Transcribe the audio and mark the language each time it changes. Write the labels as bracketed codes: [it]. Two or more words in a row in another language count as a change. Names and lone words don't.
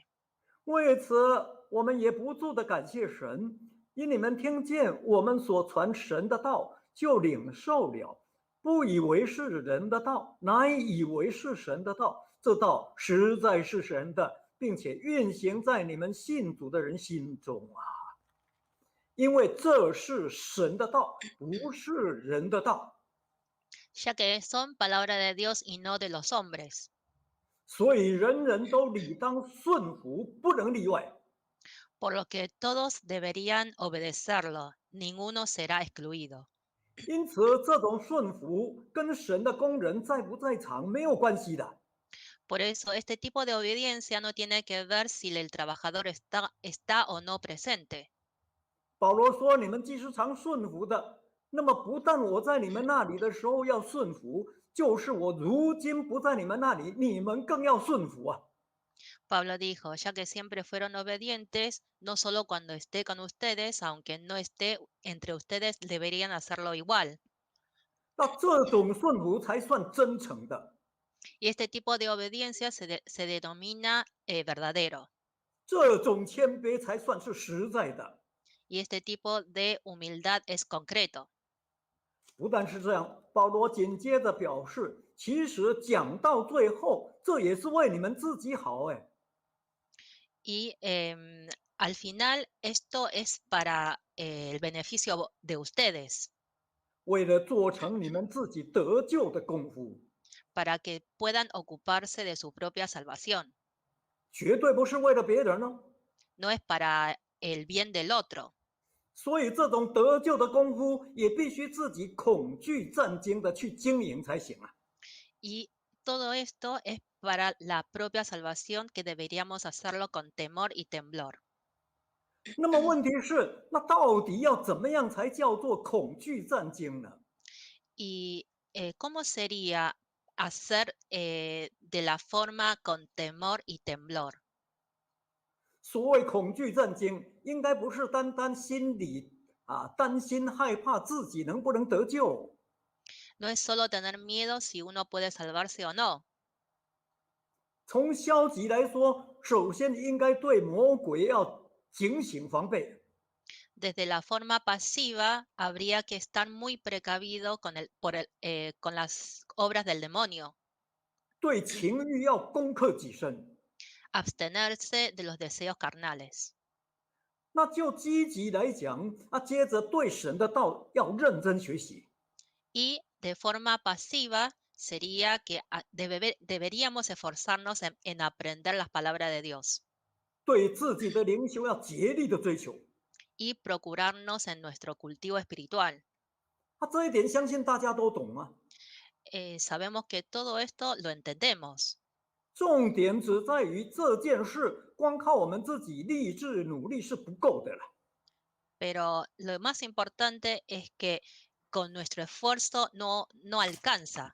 [zh] 为此我们也不住的感谢神，因你们听见我们所传神的道，就领受了，不以为是人的道，乃以为是神的道。这道实在是神的，并且运行在你们信主的人心中啊！因为这是神的道，不是人的道。 [es] Ya que son palabra de Dios y no de los hombres. [zh] 所以人人都理当顺服，不能例外。 [es] Por lo que todos deberían obedecerlo, ninguno será excluido. [zh] 因此，这种顺服跟神的工人在不在场没有关系的。 [es] Por eso, este tipo de obediencia no tiene que ver si el trabajador está o no presente. [zh] 保罗说：“你们既是常顺服的，那么不但我在你们那里的时候要顺服，就是我如今不在你们那里，你们更要顺服啊。” [es] Pablo dijo, ya que siempre fueron obedientes, no solo cuando esté con ustedes, aunque no esté entre ustedes, deberían hacerlo igual. [zh] 那这种顺服才算真诚的， [es] Y este tipo de obediencia se denomina verdadero. [zh] 这种谦卑才算是实在的。 [es] Y este tipo de humildad es concreto. [zh] 不但是这样，保罗紧接着表示，其实讲到最后，这也是为你们自己好。哎， [es] Y al final esto es para el beneficio de ustedes, [zh] 为了做成你们自己得救的功夫， [es] para que puedan ocuparse de su propia salvación. [zh] 绝对不是为了别人哦。 [es] No es para el bien del otro. [zh] 所以这种得救的功夫也必须自己恐惧战惊的去经营才行啊。 [es] Y todo esto es para la propia salvación que deberíamos hacerlo con temor y temblor. [zh] 那么问题是，那到底要怎么样才叫做恐惧战惊呢？ [es] ¿Y cómo sería hacer de la forma con temor y temblor? [zh] 所谓恐惧战惊，应该不是单单心里担心害怕自己能不能得救。 [es] No es solo tener miedo si uno puede salvarse o no. [zh] 从消极来说，首先应该对魔鬼要警醒防备。 [es] Desde la forma pasiva, habría que estar muy precavido con las obras del demonio, [zh] 对情欲要攻克己身。 [es] abstenerse de los deseos carnales. [zh] 那就积极来讲，接着对神的道要认真学习。 [es] Y de forma pasiva sería que deberíamos esforzarnos en aprender las palabras de Dios [zh] 对自己的灵修要竭力的追求。 [es] y procurarnos en nuestro cultivo espiritual. [zh] 这一点相信大家都懂啊。 [es] Sabemos que todo esto lo entendemos, [zh] 重点只在于这件事，光靠我们自己励志努力是不够的了。 [es] pero lo más importante es que con nuestro esfuerzo no alcanza.